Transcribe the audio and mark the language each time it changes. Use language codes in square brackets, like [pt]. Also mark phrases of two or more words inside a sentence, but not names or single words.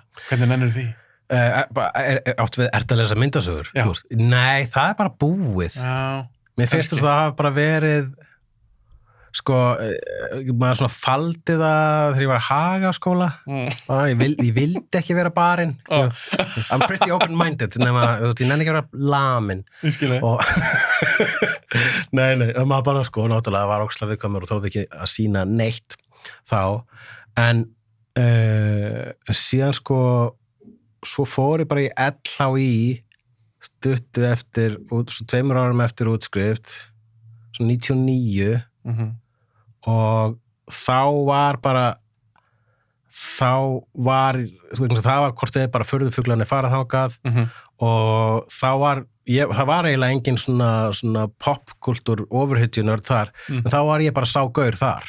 [is] Hvernig nennir því? Áttu við, ertu að lesa myndasögur? Já. Nei, það bara búið. Já. Mér finnst það hafa bara verið, sko, maður svona faldi það þegar ég var að Hagaskóla. Ég vildi ekki vera barinn. [en] I'm pretty open-minded, [is] nema, ég nenni ekki að vera lamin. Ég skil Nei, maður bara, sko, náttúrulega var ókslega viðkvæmur og þóði ekki að sýna neitt þá. En síðan, sko, svo fór ég bara í LHÍ stuttu eftir, svo 2 árum eftir útskrift, svo 99, og þá var hvort þið bara furðufuglarnir farað þangað og það var eiginlega engin svona popkultúr ofurhetjunörd þar, en þá var ég bara sá gaur þar.